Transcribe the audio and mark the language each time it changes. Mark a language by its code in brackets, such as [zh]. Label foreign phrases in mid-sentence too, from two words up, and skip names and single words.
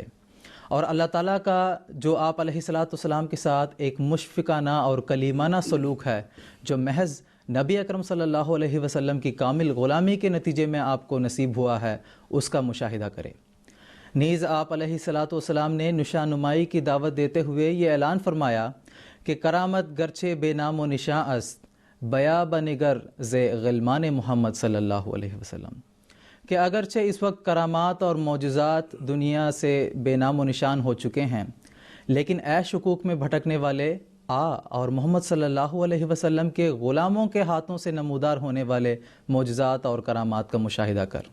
[ur] اور اللہ تعالیٰ کا جو آپ [ar] علیہ الصلاۃ والسلام [ur] کے ساتھ ایک مشفقانہ اور کلیمانہ سلوک ہے، جو محض نبی اکرم [ar] صلی اللہ علیہ وسلم [ur] کی کامل غلامی کے نتیجے میں آپ کو نصیب ہوا ہے، اس کا مشاہدہ کرے۔ نیز آپ [ar] علیہ الصلاۃ والسلام [ur] نے نشان نمائی کی دعوت دیتے ہوئے یہ اعلان فرمایا کہ [fa] کرامت گرچہ بے نام و نشاں است، بیا بنگر ز غلمان محمد [ar] صلی اللہ علیہ وسلم، [ur] کہ اگرچہ اس وقت کرامات اور معجزات دنیا سے بے نام و نشان ہو چکے ہیں، لیکن اے شکوک میں بھٹکنے والے، آ اور محمد [ar] صلی اللہ علیہ وسلم [ur] کے غلاموں کے ہاتھوں سے نمودار ہونے والے معجزات اور کرامات کا مشاہدہ کر۔